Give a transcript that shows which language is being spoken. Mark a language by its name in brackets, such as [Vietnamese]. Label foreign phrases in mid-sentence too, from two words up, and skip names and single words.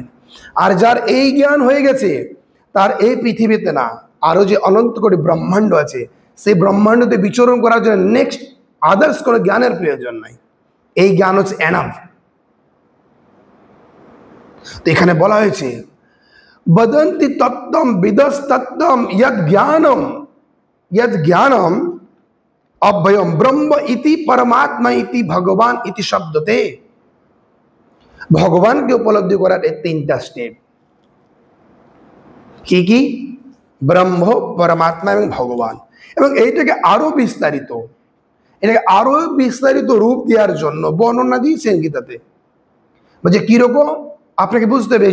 [Bangla] আর যার এই জ্ঞান হয়ে গেছে, তার এই পৃথিবীতে না, আরো যে অনন্ত কোটি ব্রহ্মাণ্ড আছে, সেই ব্রহ্মাণ্ডতে বিচরণ করার জন্য [English] next others [Bangla] কোনো জ্ঞানের প্রয়োজন নাই। এই জ্ঞান হচ্ছে এনাফ। তো এখানে বলা হয়েছে [Sanskrit] বদন্তি তত্ত্বম বিদস তত্ত্বম यद ज्ञानम अभयम ब्रह्म इति परमात्मा इति भगवान इति शब्दते। [Bangla] ভগবান কে উপলব্ধি করার এই 3টা স্টেপ কি কি? ব্রহ্ম, পরমাত্মা এবং ভগবান। এবং এইটাকে আরো বিস্তারিত রূপ দেওয়ার জন্য বর্ণনা দিয়েছেন গীতাতে। বলছে কিরকম আপনাকে বুঝতে হবে।